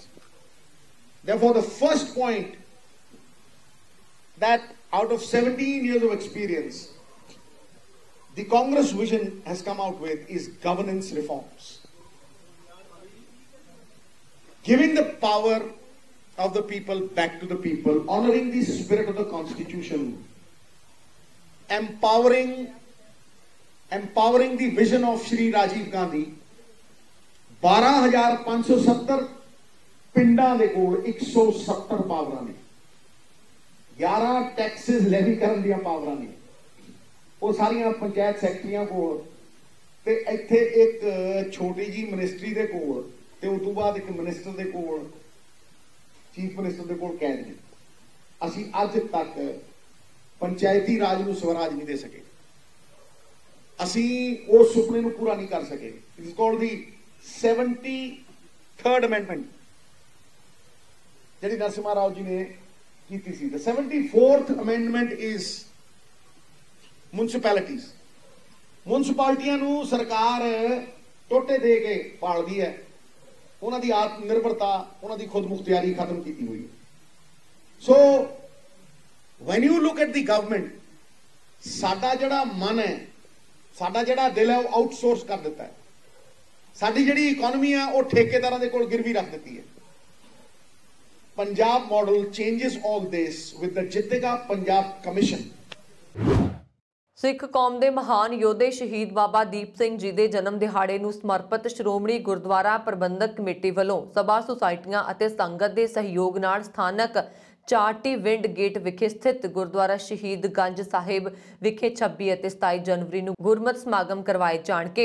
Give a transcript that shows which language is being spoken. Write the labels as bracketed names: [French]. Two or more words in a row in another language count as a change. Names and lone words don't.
[English] Therefore, the first point that out of 17 years of experience, the Congress vision has come out with is governance reforms. Giving the power of the people back to the people, honoring the spirit of the Constitution, empowering the vision of Shri Rajiv Gandhi. [Punjabi] 12,570 ਪਿੰਡਾਂ ਦੇ ਕੋਲ 170 ਪਾਵਰਾਂ ਨੇ, 11 [English] taxes levy [Punjabi] ਕਰਨ ਦੀਆਂ ਪਾਵਰਾਂ ਨੇ, ਉਹ ਸਾਰੀਆਂ ਪੰਚਾਇਤ ਸੈਕਟਰੀਆਂ ਕੋਲ, ਤੇ ਇੱਥੇ ਇੱਕ ਛੋਟੀ ਜੀ ਮਿਨਿਸਟਰੀ ਦੇ ਕੋਲ, ਤੇ ਉਸ ਤੋਂ ਬਾਅਦ ਇੱਕ ਮਿਨਿਸਟਰ ਦੇ ਕੋਲ, [English] chief minister [Punjabi] ਦੇ ਕੋਲ ਕੈਦ ਨੇ। ਅਸੀਂ ਅੱਜ ਤੱਕ ਪੰਚਾਇਤੀ ਰਾਜ ਨੂੰ ਸਵਰਾਜ ਨਹੀਂ ਦੇ ਸਕੇ। ਅਸੀਂ ਉਸ ਸੁਪਨੇ ਨੂੰ ਪੂਰਾ ਨਹੀਂ ਕਰ ਸਕੇ। [English] It is called the 73rd amendment, [Punjabi] ਜਿਹੜੀ ਨਰਸਿਮਹਾ ਰਾਓ ਜੀ ਨੇ ਕੀਤੀ ਸੀ। [English] The 74th amendment is municipalities. [Punjabi] ਮੁਨਸਿਪਾਲਟੀਆਂ ਨੂੰ ਸਰਕਾਰ ਟੋਟੇ ਦੇ ਕੇ ਪਾਲਦੀ ਹੈ। ਉਹਨਾਂ ਦੀ ਆਤਮ ਨਿਰਭਰਤਾ, ਉਹਨਾਂ ਦੀ ਖੁਦ ਮੁਖਤਿਆਰੀ ਖਤਮ ਕੀਤੀ ਹੋਈ ਹੈ। [English] ਸੋ when you look at the government, [Punjabi] ਸਾਡਾ ਜਿਹੜਾ ਮਨ ਹੈ, ਸਾਡਾ ਜਿਹੜਾ ਦਿਲ ਹੈ, ਉਹ ਆਊਟਸੋਰਸ ਕਰ ਦਿੱਤਾ ਹੈ। ਸਾਡੀ ਜਿਹੜੀ ਇਕਨੋਮੀ ਆ ਉਹ ਠੇਕੇਦਾਰਾਂ ਦੇ ਕੋਲ ਗਿਰਵੀ ਰੱਖ ਦਿੱਤੀ ਹੈ। [English] Punjab model changes all this with the Jitega Punjab Commission. [Punjabi] ਸਿੱਖ ਕੌਮ ਦੇ ਮਹਾਨ ਯੋਧੇ ਸ਼ਹੀਦ ਬਾਬਾ ਦੀਪ ਸਿੰਘ ਜੀ ਦੇ ਜਨਮ ਦਿਹਾੜੇ ਨੂੰ ਸਮਰਪਿਤ ਸ਼੍ਰੋਮਣੀ ਗੁਰਦੁਆਰਾ ਪ੍ਰਬੰਧਕ ਕਮੇਟੀ ਵੱਲੋਂ ਸਭਾ ਸੁਸਾਇਟੀਆਂ ਅਤੇ ਸੰਗਤ ਦੇ ਸਹਿਯੋਗ ਨਾਲ ਸਥਾਨਕ ਚਾਰਟੀ ਵਿੰਡ ਗੇਟ ਵਿਖੇ ਸਥਿਤ ਗੁਰਦੁਆਰਾ ਸ਼ਹੀਦ ਗੰਜ ਸਾਹਿਬ ਵਿਖੇ 26 ਅਤੇ 27 ਜਨਵਰੀ ਨੂੰ ਗੁਰਮਤਿ ਸਮਾਗਮ ਕਰਵਾਏ ਜਾਣਗੇ।